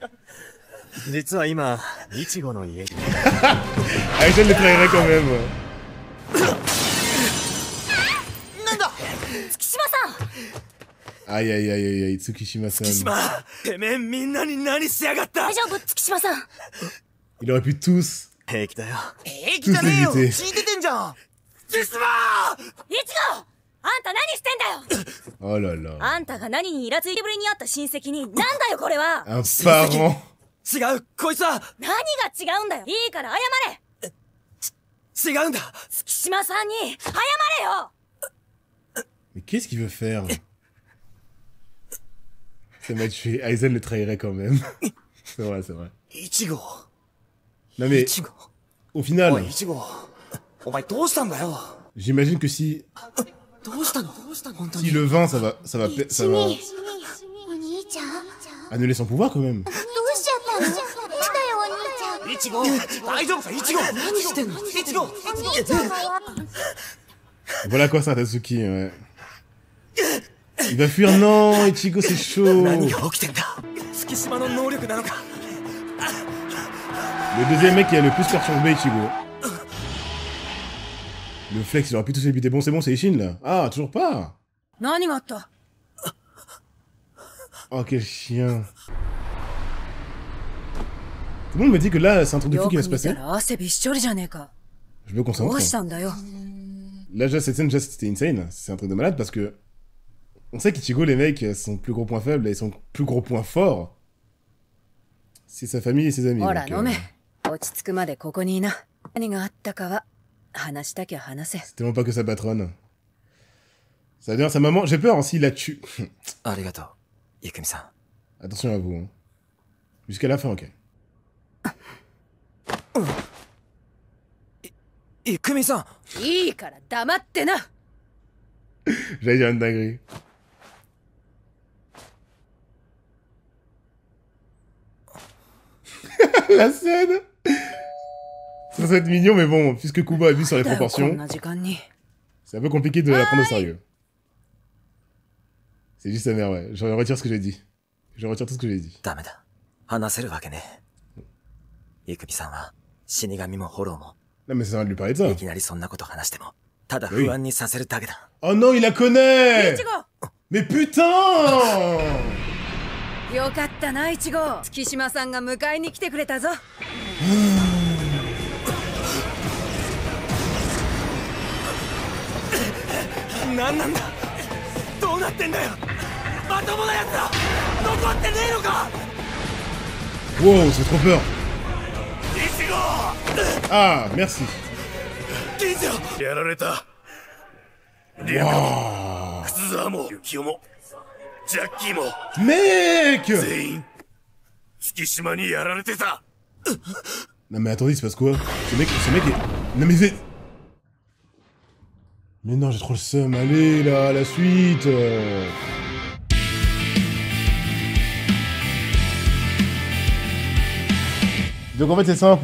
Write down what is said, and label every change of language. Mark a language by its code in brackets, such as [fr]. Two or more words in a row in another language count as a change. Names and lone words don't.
[fr] Aizen le trahirait quand même. Aïe, Tsukishima-san. Il aurait pu tous [ja] 平気だよ。平気じゃねえよ。 [fr] tous les [ja] 血出てんじゃん。ジスマイチゴあんた何してんだよ [fr] Oh là là. [ja] あんたが何にイラついてぶりにあった親戚になんだよこれは [fr] Un parent. [ja] 違う、こいつは何が違うんだよいいから謝れ違うんだ。月島さんに謝れよ [fr] Mais qu'est-ce qu'il veut faire? Ça m'a tué. Aizen le trahirait quand même. C'est vrai, c'est vrai. [ja] イチゴ。 [fr] Non mais, [ja] イチゴ。 [fr] au final, [ja] おい、イチゴ。お前どうしたんだよ。 [fr] j'imagine que si [ja] どうしたの本当に。 [fr] le vin, ça va [ja] お兄ちゃん [fr] annuler son pouvoir quand même. [ja] どうしちゃったのなんだよお兄ちゃんイチゴ、大丈夫かイチゴ。何してんのイチゴ。お兄ちゃんは [fr] Voilà quoi ça, Tatsuki, ouais. Il va fuir, non, Ichigo, c'est chaud. [ja] 何が起きてんだ。月島の能力なのか。 [fr] Le deuxième mec qui a le plus perturbé Ichigo. Le flex, il aurait pu tous les buter. Bon, c'est bon, c'est Ishin là. Ah, toujours pas. [ja] 何があった [fr] Oh, quel chien. Tout le monde me dit que là, c'est un truc de fou [ja] よ [fr] qui [ja] く [fr] va se [ja] 見た [fr] passer. [ja] ら汗びっしょりじゃねえか [fr] Je me [ja] ど [fr] concentre. [ja] うしたんだよ [fr] Là, déjà, cette scène, déjà, c'était insane. C'est un truc de malade parce que. On sait qu'Ichigo, les mecs, son plus gros point faible et son plus gros point fort, c'est sa famille et ses amis. [ja] ほら [fr] donc, [ja] 飲め落ち着くまでここにいな何があったかは話したきゃ話せ [fr] c'est tellement pas que sa patronne. Ça veut dire sa maman. J'ai peur hein, s'il la tue. [ja] ありがとう、ゆくみさん。 [fr] Attention à vous. Hein. Jusqu'à la fin, ok. [ja] ゆくみさん。いいから黙ってな [fr] J'allais dire une dinguerie. La scène. Ça va être mignon, mais bon, puisque Kuba a vu sur les [ja] だよこん [fr] proportions, [ja] な時間に [fr] c'est un peu compliqué de la prendre au sérieux. C'est juste sa mère, ouais. Je retire ce que j'ai dit. Je retire tout ce que j'ai dit. [ja] ダメだ。話せるわけね。ゆくみさんは死神もホローも [fr] Non, mais ça va de lui parler de ça. [ja] いきなりそんなこと話してもただ不安にさせるだけだ。 [fr] Oh non, il la connaît. [ja] イチゴ [fr] Mais putain. [ja] よかったなイチゴ月島さんが迎えに来てくれたぞなんなんだ。どうなってんだよ。まともなやつら残ってねえのか。 [fr] Wow, c'est trop peur. [ja] イチゴ [fr] Ah, merci. [ja] 銀次郎やられた。リアカも靴沢もユキオもジャッキーも [fr] Mec. [ja] 全員月島にやられてた。 [fr] Non mais attendez, il se passe quoi? Ce mec est... Non mais c'est... Mais non, j'ai trop le seum. Allez, là, la suite. Donc en fait, c'est simple.